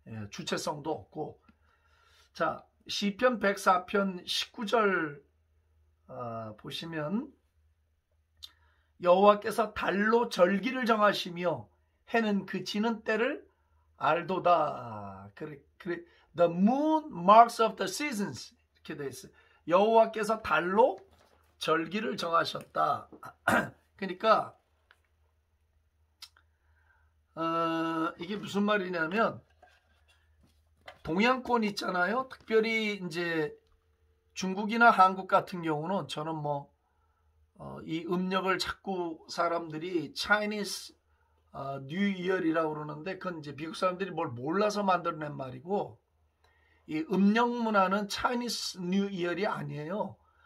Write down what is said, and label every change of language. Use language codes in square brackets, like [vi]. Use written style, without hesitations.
[ko] 주체성도 없고. 자, 시편 104편 19절 보시면 여호와께서 달로 절기를 정하시며 해는 그치는 때를 알도다. 그래, [en] The moon marks of the seasons 이렇게 돼 있어요. [ko] 여호와께서 달로 절기를 정하셨다. 그러니까 이게 무슨 말이냐면 동양권 있잖아요. 특별히 이제 중국이나 한국 같은 경우는 저는 이 음력을 자꾸 사람들이 Chinese New Year이라고 그러는데 그건 이제 미국 사람들이 뭘 몰라서 만들어낸 말이고, 이 음력 문화는 Chinese New Year이 아니에요.